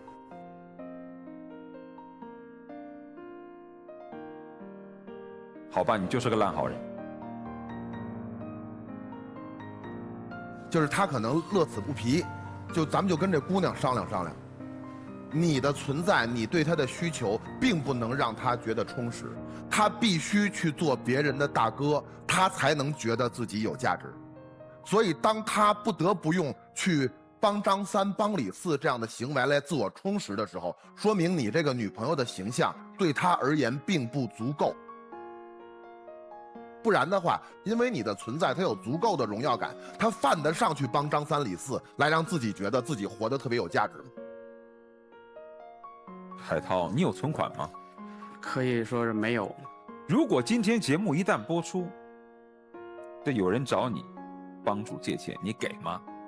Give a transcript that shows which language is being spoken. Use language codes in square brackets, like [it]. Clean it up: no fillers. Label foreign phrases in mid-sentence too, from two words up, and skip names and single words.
[zh] 好吧，你就是個爛好人。就是他可能樂此不疲，咱們就跟這姑娘商量商量。你的存在，你對他的需求，並不能讓他覺得充實。他必須去做別人的大哥，他才能覺得自己有價值。所以，當他不得不用去幫張三、幫李四這樣的行為來自我充實的時候，說明你這個女朋友的形象對他而言並不足夠。不然的話，因為你的存在，他有足夠的榮耀感，他犯得上去幫張三李四，來讓自己覺得自己活得特別有價值。海濤，你有存款嗎？可以說是沒有。如果今天節目一旦播出，對，有人找你幫助借錢，你給嗎？